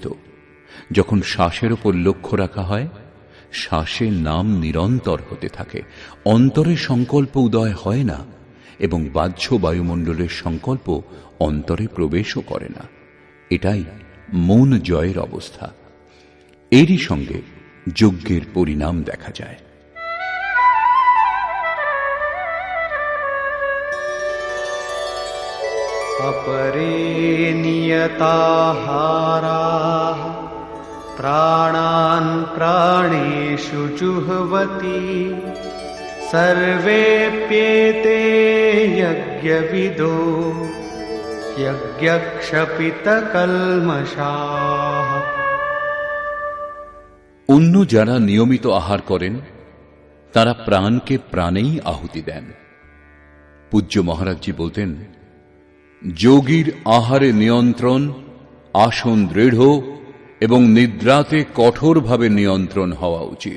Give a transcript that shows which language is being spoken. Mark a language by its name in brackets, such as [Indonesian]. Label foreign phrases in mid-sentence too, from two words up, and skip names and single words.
[Bangla] যখন শ্বাসের উপর লক্ষ্য রাখা হয়, শ্বাসে নাম নিরন্তর হতে থাকে। অন্তরে সংকল্প উদয় হয় না এবং বাহ্য বায়ুমণ্ডলের সংকল্প অন্তরে প্রবেশও করে না। এটাই মন জয়ের অবস্থা। এরই সঙ্গে যজ্ঞের পরিণাম দেখা যায়। [Sanskrit] अपरे नियताहाराः प्राणान् प्राणेषु जुह्वति सर्वेप्येते यज्ञविदो यज्ञक्षपितकल्मषाः। [Bangla] অন্য যারা নিয়মিত আহার করেন তারা প্রাণকে প্রাণেই আহুতি দেন। পূজ্য মহারাজজি বলতেন, যোগীর আহারে নিয়ন্ত্রণ, আসন দৃঢ় এবং নিদ্রাতে কঠোরভাবে নিয়ন্ত্রণ হওয়া উচিত।